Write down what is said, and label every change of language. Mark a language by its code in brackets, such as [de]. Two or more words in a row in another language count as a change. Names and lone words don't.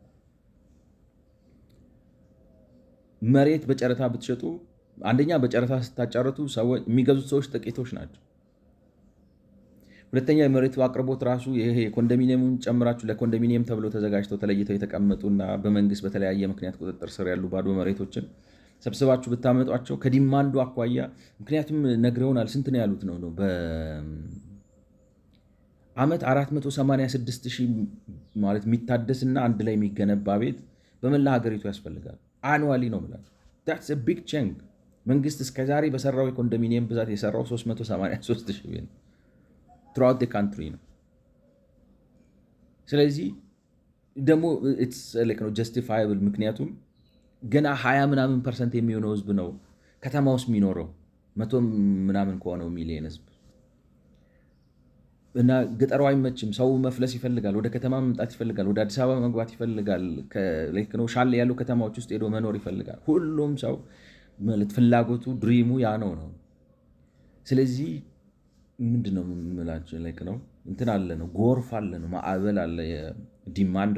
[am] መሬት በጨረታ ብትሸጡ አንደኛ በጨረታ ስታጫረቱ የሚገዙት ሰዎች ጥቂቶች ናቸው። ሁለተኛ የመሬቱ አቅርቦት ራሱ ይሄ ኮንዶሚኒየሙን ጨምራችሁ ለኮንዶሚኒየም ተብሎ ተዘጋጅተው ተለይተው የተቀመጡና በመንግስት በተለያየ ምክንያት ቁጥጥር ስር ያሉ ባዶ መሬቶችን ሰብስባችሁ ብታመጧቸው ከዲማንዱ አኳያ ምክንያቱም ነግረውናል። ስንት ነው ያሉት ነው በአመት 486,000 ማለት የሚታደስና አንድ ላይ የሚገነባ ቤት በመላ ሀገሪቱ ያስፈልጋል። አኑዋሊ ነው ማለት [en] that's a big chunk። [am] መንግስት እስከዛሬ በሰራው የኮንዶሚኒየም ብዛት የሰራው 383,000 ቤት [en] throughout the country [am] ነው። ስለዚህ ደግሞ [en] it's like justifiable [am] ምክንያቱም ገና 20% የሚሆነው ህዝብ ነው ከተማ ውስጥ የሚኖረው 100 ምናምን ከሆነው ሚሊዮን ህዝብ እና ገጠሩ አይመችም። ሰው መፍለስ ይፈልጋል፣ ወደ ከተማ መምጣት ይፈልጋል፣ ወደ አዲስ አበባ መግባት ይፈልጋል፣ ሻል ያሉ ከተማዎች ውስጥ ሄዶ መኖር ይፈልጋል። ሁሉም ሰው ማለት ፍላጎቱ ድሪሙ ያ ነው። ስለዚህ ምንድነው የምላችሁ ነው እንትን አለ ነው ጎርፍ አለ ነው ማዕበል አለ፣ የዲማንድ